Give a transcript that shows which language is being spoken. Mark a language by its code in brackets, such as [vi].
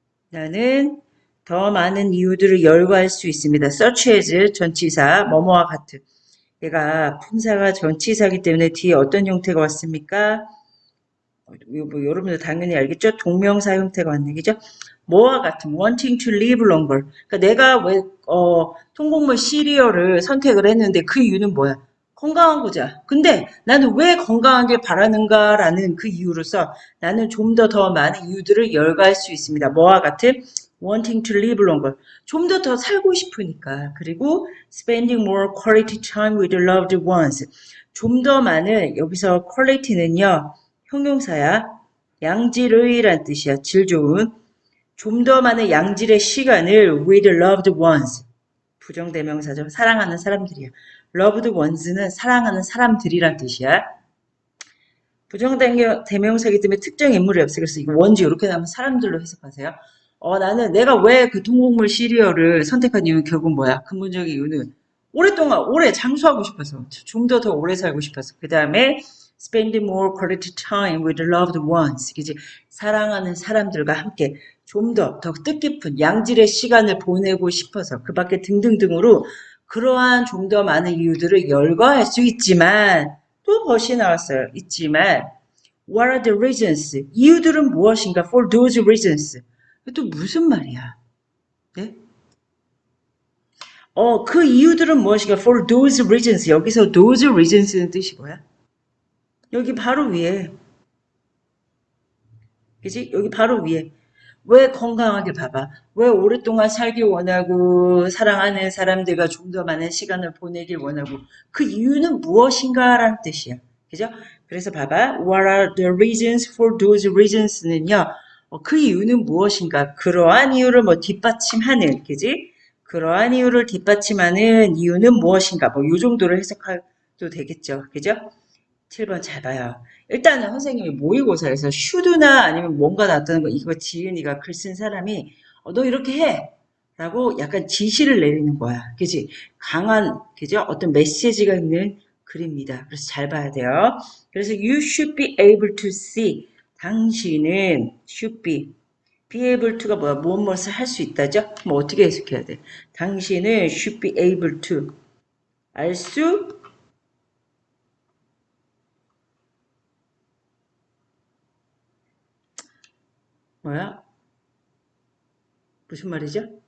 [ko] 나는 더 많은 이유들을 열거할 수 있습니다. [en] such as [ko] 전치사 뭐뭐와 같은. 얘가 품사가 전치사기 때문에 뒤에 어떤 형태가 왔습니까? 뭐 여러분들 당연히 알겠죠? 동명사 형태가 왔네, 그죠? 뭐와 같은 [en] wanting to live longer. [ko] 그러니까 내가 왜 통곡물 시리얼을 선택을 했는데 그 이유는 뭐야? 건강하고자. 근데 나는 왜 건강하게 바라는가라는 그 이유로서 나는 좀 더 많은 이유들을 열거할 수 있습니다. 뭐와 같은 [en] wanting to live longer. [ko] 좀 더 살고 싶으니까. [en] 그리고 spending more quality time with loved ones. [ko] 좀 더 많은, 여기서 quality는요, 형용사야. 양질의란 뜻이야. 질 좋은. 좀 더 많은 양질의 시간을 [en] with loved ones. [ko] 부정대명사죠. 사랑하는 사람들이야. loved ones는 사랑하는 사람들이란 뜻이야. 부정대명사이기 때문에 특정 인물이 없어요. 그래서 이거 원지 이렇게 나오면 사람들로 해석하세요. 나는 내가 왜 그 통곡물 시리얼을 선택한 이유는 결국 뭐야? 근본적인 이유는 오랫동안 오래 장수하고 싶어서 좀 더 오래 살고 싶어서 그 다음에 [en] spend more quality time with loved ones [ko] 그지? 사랑하는 사람들과 함께 좀 더 뜻깊은 양질의 시간을 보내고 싶어서 그 밖에 등등등으로 그러한 좀 더 많은 이유들을 열거할 수 있지만 또 벗이 나왔어요. 있지만 [en] what are the reasons? [ko] 이유들은 무엇인가? [en] for those reasons. [ko] 또 무슨 말이야? 네? 그 이유들은 무엇인가? [en] for those reasons. [ko] 여기서 those reasons는 뜻이 뭐야? 여기 바로 위에. 그지? 여기 바로 위에. 왜 건강하게 봐봐. 왜 오랫동안 살길 원하고 사랑하는 사람들과 좀 더 많은 시간을 보내길 원하고 그 이유는 무엇인가 라는 뜻이야. 그죠? 그래서 봐봐. [en] What are the reasons for those reasons는요. [ko] 그 이유는 무엇인가? 그러한 이유를 뒷받침하는, 그지? 그러한 이유를 뒷받침하는 이유는 무엇인가? 요 정도로 해석해도 되겠죠. 그죠? 7번 잘 봐요. 일단은 선생님이 모의고사에서 should나 아니면 뭔가 나왔다는 거 이거 지은이가 글 쓴 사람이 너 이렇게 해 라고 약간 지시를 내리는 거야. 그지? 강한 그죠? 어떤 메시지가 있는 글입니다. 그래서 잘 봐야 돼요. [en] 그래서 you should be able to see [ko] 당신은 [en] should be able to가 뭐야? [ko] 무엇을 할 수 있다죠? 뭐 어떻게 해석해야 돼? 당신은 [en] should be able to [ko] 알 수 뭐야? 무슨 말이죠?